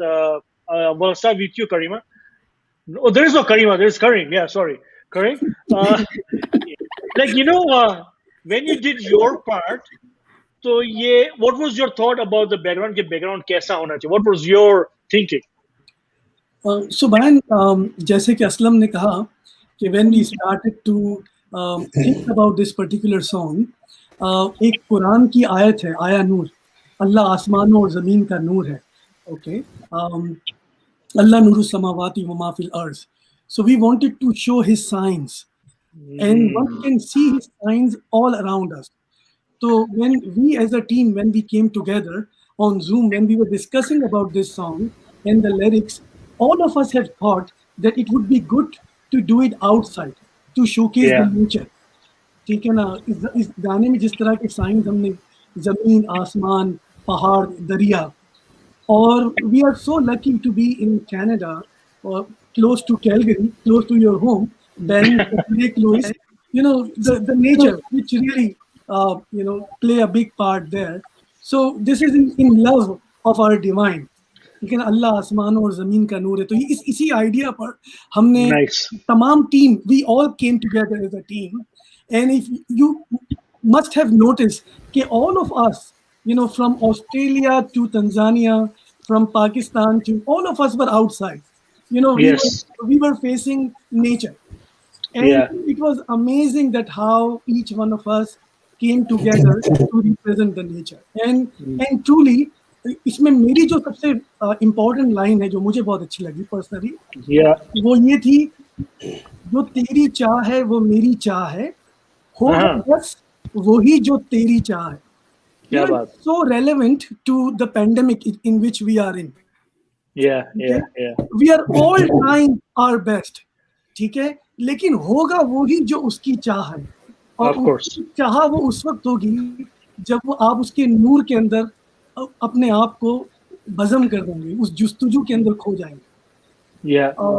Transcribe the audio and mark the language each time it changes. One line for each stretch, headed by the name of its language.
English: We'll start with you, Karima. Oh, there is no Karima. There is Karim. Yeah, sorry, Karim. Like when you did your part, so yeah, what was your thought about the background?
Hindi: के background कैसा होना चाहिए?
English: What was your thinking?
Hindi: So Bayan, जैसे कि असलम ने कहा कि
English: when we started to think about this particular song,
Hindi: एक कुरान की आयत है, आया नूर, अल्लाह आसमानों और ज़मीन का नूर है, okay?
Arabic: अल्लाह नूरु समावाति व मा फिल अर्ज़.
English: So we wanted to show his signs, and one can see his signs all around us. So when we as a team, when we came together on Zoom, when we were discussing about this song and the lyrics, all of us had thought that it would be good to do it outside, to showcase the nature.
Hindi: ठीक है ना, इस गाने में जिस तरह के science हमने जमीन, आसमान, पहाड़, दरिया, और
English: we are so lucky to be in Canada or close to Calgary, close to your home, then Lake Louise, the nature which really play a big part there. So this is in love of our divine.
Hindi: लेकिन अल्लाह आसमानों और ज़मीन का नूर है. तो इसी idea पर हमने तमाम team,
English: we all came together as a team, and if you must have noticed that all of us, from Australia to Tanzania, from Pakistan to all of us were outside. We were facing nature, And it was amazing that how each one of us came together to represent the nature. And truly
Hindi: इसमें मेरी जो सबसे important line है जो मुझे बहुत अच्छी लगी पर्सनली, वो ये थी, जो तेरी चाह है वो मेरी चाह है, होगा बस वही जो तेरी चाह है.
English: So relevant to the pandemic in which we are in. We are all trying our best,
Hindi: ठीक है, लेकिन होगा वही जो उसकी चाह है. और उसकी चाह वो उस वक्त होगी जब वो आप उसके नूर के अंदर अपने आप को बज़म कर देंगे, उस जुस्तजू के अंदर खो जाएंगे.